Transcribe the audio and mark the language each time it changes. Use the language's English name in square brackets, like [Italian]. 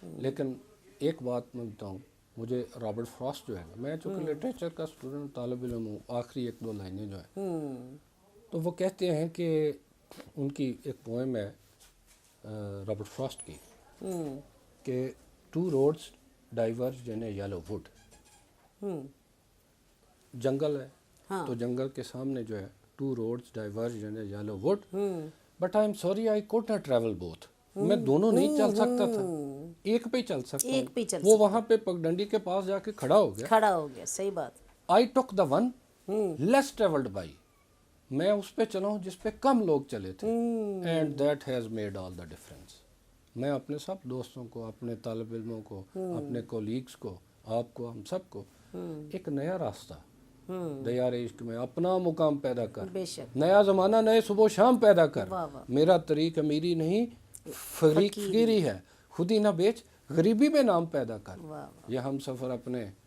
[Urdu] لیکن ایک بات میں بتاؤں، مجھے رابرٹ فراسٹ جو ہے نا، میں چونکہ لٹریچر کا اسٹوڈنٹ طالب علم ہوں، آخری 1-2 لائنیں جو ہیں، تو وہ کہتے ہیں کہ ان کی ایک پوئم ہے رابرٹ فراسٹ کی، کہ [English] 2 roads diverged in a yellow wood. [Urdu] جنگل ہے تو جنگل کے سامنے جو ہے [English] 2 roads diverged in a yellow wood, but I am sorry I could not travel both. [Urdu] میں دونوں نہیں چل سکتا تھا، ایک پہ ہی چل سکتا ہوں. وہ وہاں پہ پگڈنڈی کے پاس جا کے کھڑا ہو گیا. صحیح بات. [English] I took the one less traveled by. [Urdu] میں اس پہ چلا ہوں جس پہ کم لوگ چلے تھے. [English] And that has made all the difference. [Urdu] میں اپنے سب دوستوں کو، اپنے طالب علموں کو، اپنے کولیگز کو، آپ کو، ہم سب کو ایک نیا راستہ دیار عشق میں اپنا مقام پیدا کر، نیا زمانہ، نئے صبح و شام پیدا کر. میرا طریق امیری نہیں فقیری ہے، خودی نہ بیچ غریبی میں نام پیدا کر. یہ ہم سفر اپنے